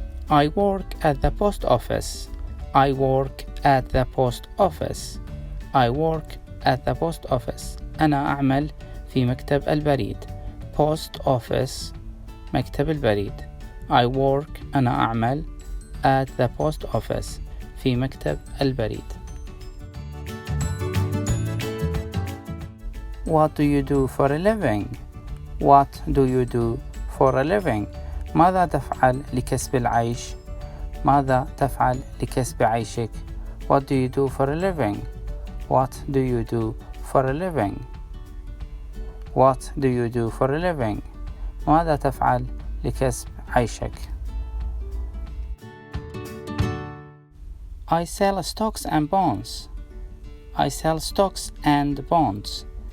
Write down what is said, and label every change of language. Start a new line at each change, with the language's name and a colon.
English: I work at the post office. I work at the post office. I work at the post office.
Arabic: أنا أعمل في مكتب البريد.
English: Post office
Arabic: مكتب البريد.
English: I work
Arabic: أنا أعمل
English: at the post office
Arabic: في مكتب البريد.
English: What do you do for a living? What do you do for a living?
Arabic: ماذا تفعل لكسب العيش؟ ماذا تفعل لكسب عيشك؟
English: What do you do for a living? What do you do for a living? What do you do for a living?
Arabic: ماذا تفعل لكسب عيشك؟
English: I sell stocks and bonds. I sell stocks and bonds.